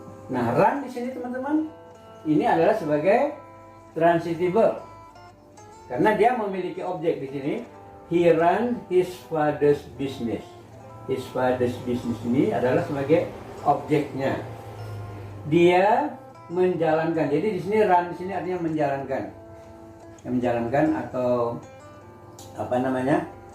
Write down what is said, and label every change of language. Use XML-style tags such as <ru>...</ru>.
<id>Nah, run di sini teman-teman, ini adalah sebagai transitive verb. Karena dia memiliki objek di sini.</id> <en>He run his father's business.</en> <id>His father's business ini adalah sebagai objeknya. Dia menjalankan. Jadi di sini run di sini artinya menjalankan. Menjalankan atau apa namanya?</id>